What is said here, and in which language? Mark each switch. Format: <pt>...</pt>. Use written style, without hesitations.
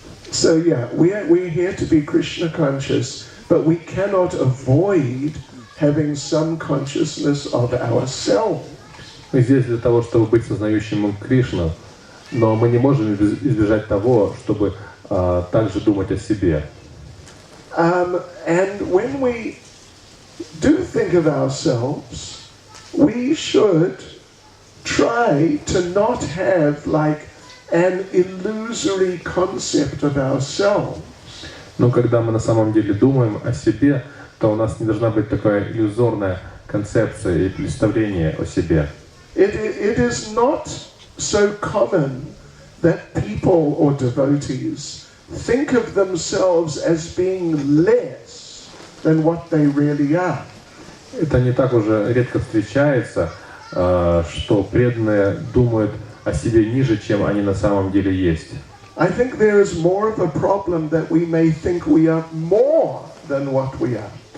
<en>So yeah, we're here to be Krishna conscious, but we cannot avoid having some consciousness of ourselves.</en> <ru>Мы здесь для того, чтобы быть сознающим Кришну, но мы не можем избежать того, чтобы также думать о себе.</ru> <en>And when we do think of ourselves, we should try to not have like an illusory concept of ourselves.</en> <ru>Но когда мы на самом деле думаем о себе, то у нас не должна быть такая иллюзорная концепция и представление о себе.</ru> <en>It is not so common that people or devotees think of themselves as being less than what they really are.</en> <ru>Это не так уже редко встречается, что преданные думают о себе ниже, чем они на самом деле есть.</ru> <en>I think there is more of a problem that we may think we are more than what we are.</en>